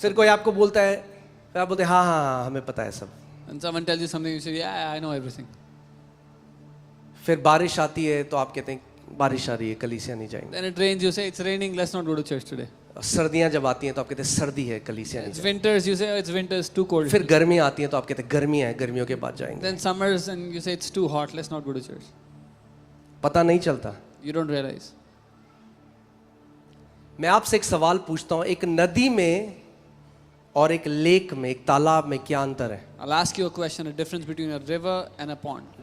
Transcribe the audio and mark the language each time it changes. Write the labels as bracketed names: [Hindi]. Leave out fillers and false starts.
[Hindi] फिर कोई आपको बोलता है, फिर आप बोलते हैं हाँ हाँ हाँ हमें पता है सब। [English] When someone tells you something, you say, yeah, I know everything. [Hindi] फिर बारिश आती है तो आप कहते हैं बारिश आ रही है, कलीसिया नहीं जाएंगे। [English] Then it rains, you say, it's raining, let's not go to church today. [Hindi] सर्दियाँ जब आती हैं तो आप कहते हैं सर्दी है, कलीसिया नहीं [English] It's [Hindi] जाएंगे। [English] winters, you say, oh, it's winter, it's too cold. [Hindi] फिर गर्मी आती है तो आप कहते हैं गर्मियाँ हैं, गर्मियों के बाद जाएंगे। [English] Then summers, and you say, it's too hot, let's not go to church. [Hindi] पता नहीं चलता। [English] You don't realize. [Hindi] मैं आपसे एक सवाल पूछता हूँ, एक नदी में और एक लेक में, एक तालाब में क्या अंतर है? [English] I'll ask you a question, a difference between a river and a pond.